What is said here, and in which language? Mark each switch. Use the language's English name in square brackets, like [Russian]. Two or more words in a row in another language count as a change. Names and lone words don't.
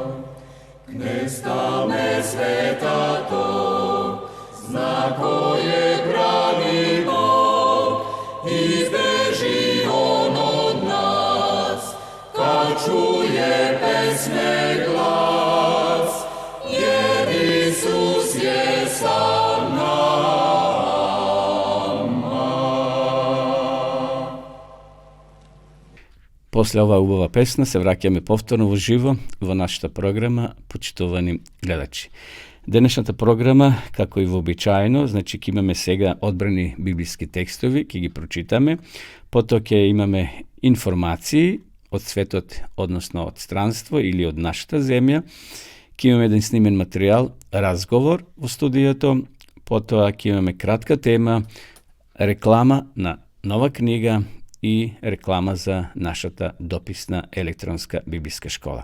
[Serbian] Knestame sveta to, zna ko je pravi Bog, izbeži on od nas, kad čuje pesme glas, jer Isus je sa nama. [Macedonian] После ова убава песна се враќаме повторно во живо во нашата програма, почитувани гледачи. Денешната програма, како и вообичаено, значи ќе имаме сега одбрани библиски текстови, ќе ги прочитаме, потоа ќе имаме информации од светот, односно од странство или од нашата земја, ќе имаме еден снимен материјал, разговор во студиото, потоа ќе имаме кратка тема, реклама на нова книга и реклама за нашата дописна електронска библиска школа.